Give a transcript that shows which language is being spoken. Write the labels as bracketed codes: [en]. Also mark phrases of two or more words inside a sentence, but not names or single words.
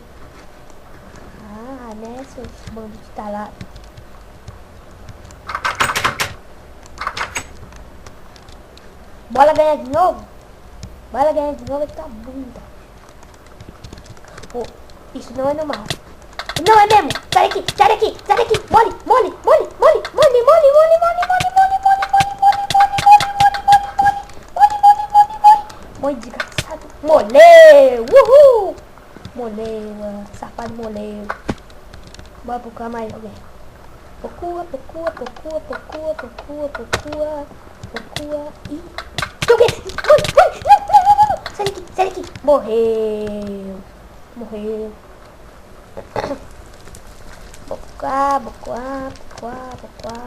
[pt] Ah, né, seus bandos de talado. Bora ganhar de novo? Bora ganhar de novo essa bunda. Oh, isso não é normal. Não é mesmo. Sai daqui, sai daqui, sai daqui. Mole, mole, mole, mole, mole, mole, mole, mole, mole, mole, mole, mole, mole, mole, mole, mole, mole, mole. Mole desgraçado. Moleu. Uhul. Moleu, safado moleu. Bora procurar mais alguém. Procura, procura, procura, procura, procura, procura, procura e... Não, sai daqui, sai daqui. Morreu. Morreu. Bocuá, bocuá, bocuá, bocuá.